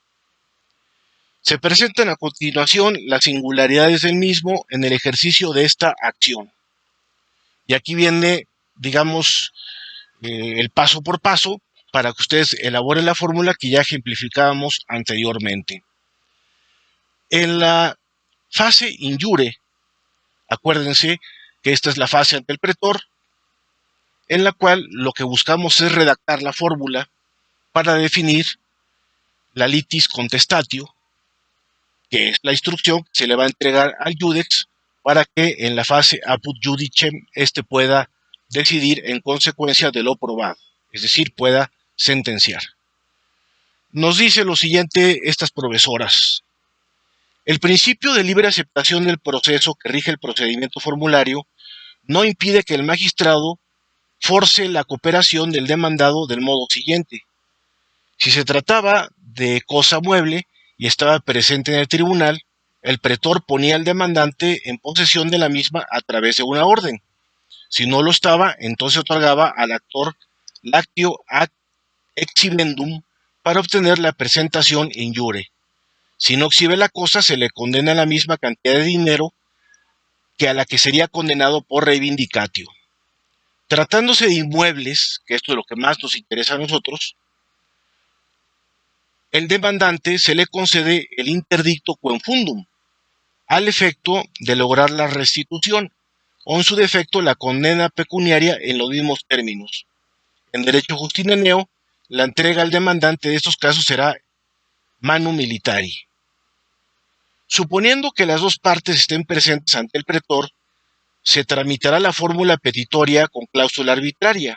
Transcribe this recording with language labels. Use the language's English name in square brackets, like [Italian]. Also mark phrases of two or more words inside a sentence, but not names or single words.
[Spanish] Se presentan a continuación las singularidades del mismo en el ejercicio de esta acción. Y aquí viene, digamos, el paso por paso para que ustedes elaboren la fórmula que ya ejemplificábamos anteriormente. En la fase [Latin] in iure, [Spanish] acuérdense que esta es la fase ante el pretor. en la cual lo que buscamos es redactar la fórmula para definir la [Latin] litis contestatio, [Spanish] que es la instrucción que se le va a entregar al judex para que en la fase [Latin] apud judicem [Spanish] éste pueda decidir en consecuencia de lo probado, es decir, pueda sentenciar. Nos dice lo siguiente estas profesoras: el principio de libre aceptación del proceso que rige el procedimiento formulario no impide que el magistrado force la cooperación del demandado del modo siguiente. Si se trataba de cosa mueble y estaba presente en el tribunal, el pretor ponía al demandante en posesión de la misma a través de una orden. Si no lo estaba, entonces otorgaba al actor [Latin] lactio ad exhibendum [Spanish] para obtener la presentación [Latin] in iure. [Spanish] Si no exhibe la cosa, se le condena la misma cantidad de dinero que a la que sería condenado por reivindicatio. Tratándose de inmuebles, que esto es lo que más nos interesa a nosotros, el demandante se le concede el interdicto [Latin] quem fundum, [Spanish] al efecto de lograr la restitución, o en su defecto la condena pecuniaria en los mismos términos. En derecho justineneo, la entrega al demandante de estos casos será [Latin] manu militari. [Spanish] Suponiendo que las dos partes estén presentes ante el pretor, se tramitará la fórmula petitoria con cláusula arbitraria.